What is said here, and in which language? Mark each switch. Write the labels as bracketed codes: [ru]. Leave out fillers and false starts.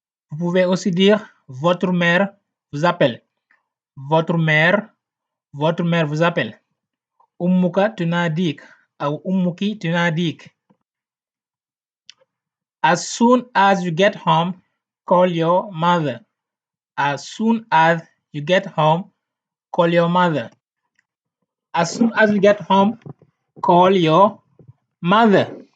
[fr] Vous pouvez aussi dire votre mère vous appelle. Votre mère Votre mère vous appelle. [ar] أمك تناديك أو أمك تناديك. [en] As soon as you get home, call your mother. As soon as you get home, call your mother. As soon as you get home, call your mother.